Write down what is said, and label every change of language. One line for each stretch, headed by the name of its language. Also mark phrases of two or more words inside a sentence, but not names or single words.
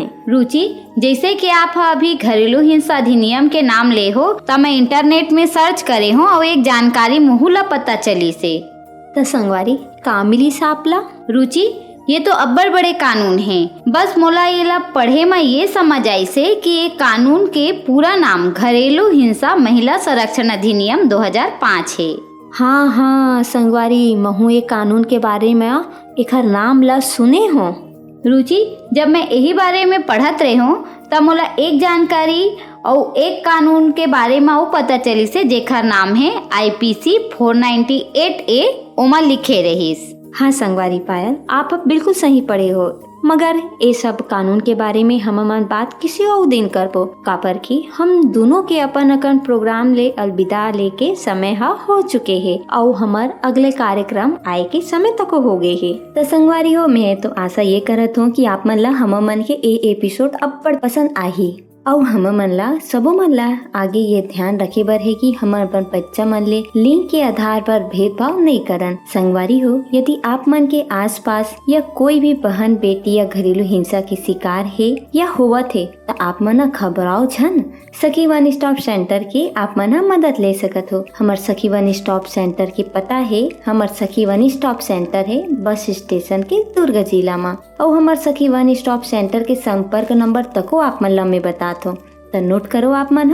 Chhattisgarhi: रुचि, जैसे कि आप अभी घरेलू हिंसा अधिनियम के नाम ले हो तो मैं इंटरनेट में सर्च करे हो और एक जानकारी मुहुला पता चली से। तो संगवारी का मिली सापला? रुचि, ये तो अब्बड़ बड़े कानून हैं। बस मोला येला पढ़े में ये समझ आई से कि ये कानून के पूरा नाम घरेलू हिंसा महिला संरक्षण अधिनियम 2005 है। हाँ संगवारी, महू एक कानून के बारे में एकर नाम ला सुने हो। रुचि, जब मैं यही बारे में पढ़त रहे हूँ तब मोला एक जानकारी और एक कानून के बारे में वो पता चली से जेकर नाम है IPC 498A, ओमा लिखे रहीस। हाँ संगवारी पायल, आप अब बिल्कुल सही पढ़े हो, मगर ये सब कानून के बारे में हम मन बात किसी और दिन करबो। कापर की हम दोनों के अपन प्रोग्राम ले अलविदा लेके समय हो चुके हैं और हमार अगले कार्यक्रम आए के समय तक हो गए है। तो संगवारी हो, मैं तो आशा ये करत हूँ कि आप मन ला हम मन के ए एपिसोड अब बड़ पसंद आही और हम मन ला सबो मन ला आगे ये ध्यान रखे बर है कि हमार बच्चा मन ले लिंग के आधार पर भेदभाव नहीं करन। संगवारी हो, यदि आप मन के आसपास या कोई भी बहन बेटी या घरेलू हिंसा की शिकार है या हुआ थे तो आप मन घबराओ झन। सखी वन स्टॉप सेंटर के आप मन मदद ले सकत हो। हमार सखी वन स्टॉप सेंटर के पता है, हमार सखी वन स्टॉप सेंटर है बस स्टेशन के दुर्ग जिला में, और हमार सखी वन स्टॉप सेंटर के संपर्क नंबर तको आप मन ला में बता तो नोट करो आप मन।